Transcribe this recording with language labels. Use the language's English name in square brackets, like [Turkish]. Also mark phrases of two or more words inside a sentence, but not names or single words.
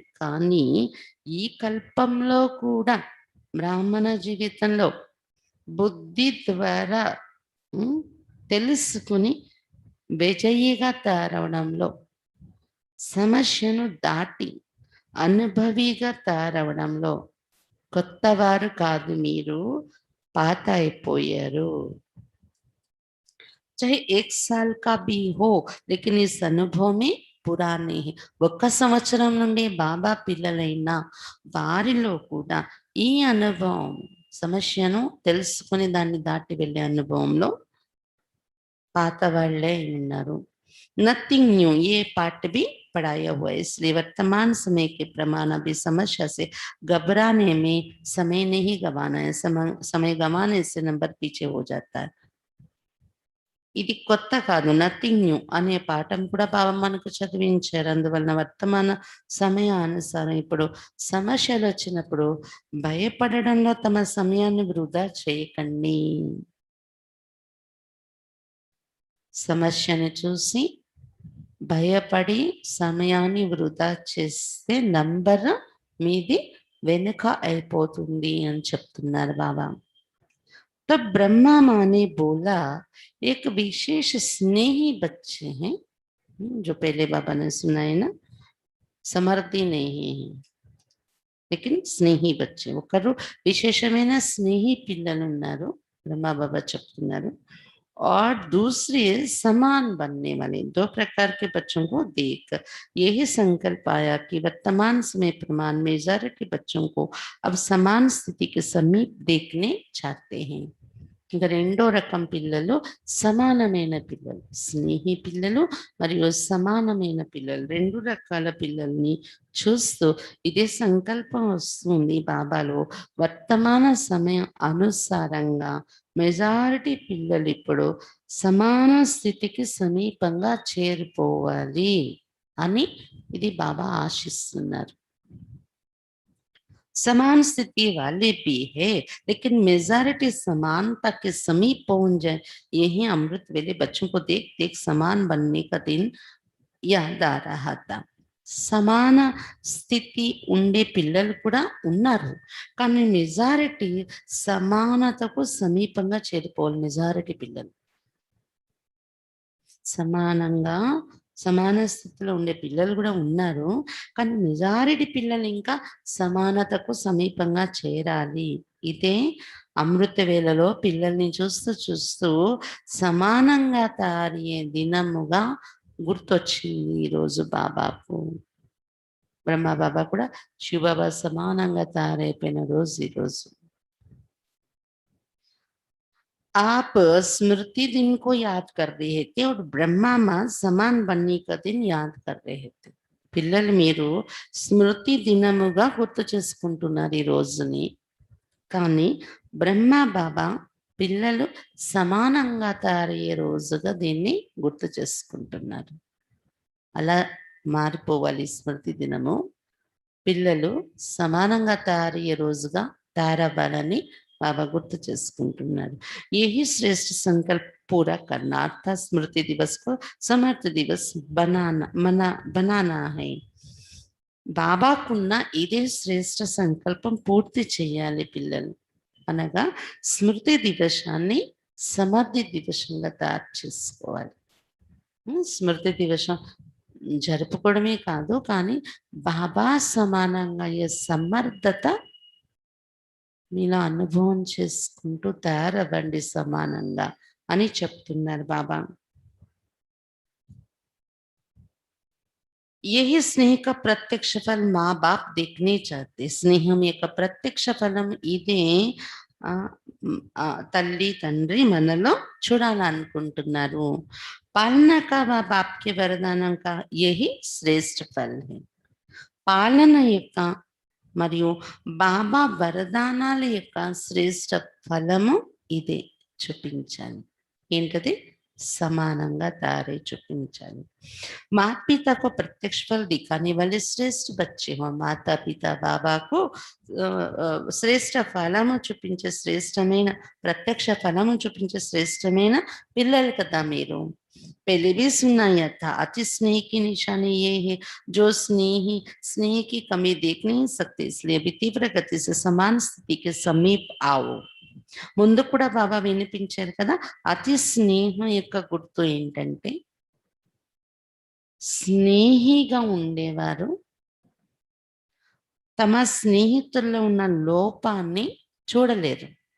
[Telugu] కానీ ఈ కల్పంలో కూడా బ్రాహ్మణ జీవితంలో బుద్ధి ద్వారా తెలుసుకుని విజయిగా తయారవడంలో, సమస్యను దాటి అనుభవిగా తయారవడంలో కొత్తవారు కాదు మీరు, పాత అయిపోయారు. [Hindi] चाहे 1 साल का भी हो, लेकिन इस अनुभव में పురాణే. [Telugu] 1 సంవత్సరం నుండి బాబా పిల్లలైన వారిలో కూడా ఈ అనుభవం, సమస్యను తెలుసుకుని దాన్ని దాటి వెళ్ళే అనుభవంలో పాత వాళ్ళు ఉన్నారు. [English] nothing new, [Hindi] ये पाठ भी पढ़ाया हुआ है. इसलिए वर्तमान समय के प्रमाण अभी समस्या से घबराने में समय नहीं गवाना है. समय गवाने से नंबर पीछे हो जाता है. [Telugu] ఇది కొత్త కాదు, [English] nothing new [Telugu] అనే పాఠం కూడా బాబా మనకు చదివించారు. అందువలన వర్తమాన సమయానుసారం ఇప్పుడు సమస్యలు వచ్చినప్పుడు భయపడడంలో తమ సమయాన్ని వృధా చేయకండి. సమస్యను చూసి భయపడి సమయాన్ని వృధా చేస్తే నంబర్ మీది వెనుక అయిపోతుంది అని చెప్తున్నారు బాబా. [Hindi] तो ब्रह्मा माँ ने बोला, एक विशेष स्नेही बच्चे हैं, जो पहले बाबा ने सुनाए ना, समर्थी नहीं है लेकिन स्नेही बच्चे. [Telugu] ఒకరు విశేషమైన స్నేహి పిల్లలు ఉన్నారు, బ్రహ్మా బాబా చెప్తున్నారు. [Hindi] और दूसरे समान बनने वाले 2 प्रकार के बच्चों को देख यही संकल्प आया कि वर्तमान समय प्रमाण मेजॉरिटी बच्चों को अब समान स्थिति के समीप देखने चाहते हैं. [Telugu] ఇంకా రెండో రకం పిల్లలు సమానమైన పిల్లలు, స్నేహి పిల్లలు మరియు సమానమైన పిల్లలు, 2 రకాల పిల్లల్ని చూస్తూ ఇదే సంకల్పం వస్తుంది బాబాలో. వర్తమాన సమయం అనుసారంగా మెజారిటీ పిల్లలు ఇప్పుడు సమాన స్థితికి సమీపంగా చేరిపోవాలి అని ఇది బాబా ఆశిస్తున్నారు. [Hindi] समान स्थिति वाले भी है, लेकिन मेजॉरिटी समानता के समीप पहुंच जाए. यही अमृत वेले बच्चों को देख देख समान बनने का दिन याद आ रहा था. [Telugu] సమాన స్థితి ఉండే పిల్లలు కూడా ఉన్నారు, కానీ మెజారిటీ సమానతకు సమీపంగా చేరిపోవాలి. మెజారిటీ పిల్లలు సమానంగా సమాన స్థితిలో ఉండే పిల్లలు కూడా ఉన్నారు. కానీ మెజారిటీ పిల్లలు ఇంకా సమానతకు సమీపంగా చేరాలి. ఇదే అమృత వేళలో పిల్లల్ని చూస్తూ చూస్తూ సమానంగా తయారయ్యే దినముగా గుర్తొచ్చింది ఈరోజు బాబాకు. బ్రహ్మ బాబా కూడా శివబాబా సమానంగా తయారైపోయిన రోజు ఈరోజు. [Hindi] आप स्मृति दिन को याद कर रहे थे और ब्रह्मा माँ समान बनने का दिन याद कर रहे थे. [Telugu] పిల్లలు మీరు స్మృతి దినముగా గుర్తు చేసుకుంటున్నారు ఈ రోజుని. కానీ బ్రహ్మ బాబా పిల్లలు సమానంగా తయారయ్యే రోజుగా దీన్ని గుర్తు చేసుకుంటున్నారు. అలా మారిపోవాలి స్మృతి దినము. పిల్లలు సమానంగా తయారయ్యే రోజుగా తయారవ్వాలని బాబా గుర్తు చేసుకుంటున్నారు. [Hindi] यही श्रेष्ठ संकल्प पूरा करना अर्थात स्मृति दिवस को समर्थ दिवस बनाना है. [Telugu] బాబాకున్న ఇదే శ్రేష్ఠ సంకల్పం పూర్తి చేయాలి పిల్లలు. అనగా స్మృతి దివసాన్ని సమర్థి దివసంగా తయారు చేసుకోవాలి. స్మృతి దివసం జరుపుకోవడమే కాదు, కానీ బాబా సమానంగా అయ్యే సమర్థత మీలో అనుభవం చేసుకుంటూ తయారవ్వండి సమానంగా అని చెప్తున్నారు బాబా. [Hindi] यही स्नेह का प्रत्यक्ष फल माँ बाप देखने चाहते. [Telugu] స్నేహం యొక్క ప్రత్యక్ష ఫలం ఇదే తల్లి తండ్రి మనలో చూడాలనుకుంటున్నారు. [Hindi] पालना का बाप की वरदानों का यही श्रेष्ठ फल है. [Telugu] పాలన యొక్క మరియు బాబా వరదానాల యొక్క శ్రేష్ఠ ఫలము ఇదే చూపించాలి. ఏంటది? సమానంగా తయారై చూపించాలి. [Hindi] माता पिता को प्रत्यक्ष फल दिखाने वाले श्रेष्ठ बच्चे हो. [Telugu] माता पिता బాబాకు శ్రేష్ఠ ఫలము చూపించే శ్రేష్టమైన ప్రత్యక్ష ఫలము చూపించే శ్రేష్టమైన పిల్లలు కదా మీరు. [Hindi] पहले भी सुनाया था अति स्नेह की निशानी ये है जो स्नेह की कमी देख नहीं सकते, इसलिए अभी तीव्र गति से समान स्थिति के समीप आओ. [Telugu] ముందు కూడా బాబా వినిపించారు కదా. అతి స్నేహం యొక్క గుర్తు ఏంటంటే స్నేహిగా ఉండేవారు తమ స్నేహితుల్లో ఉన్న లోపాన్ని చూడలేరు.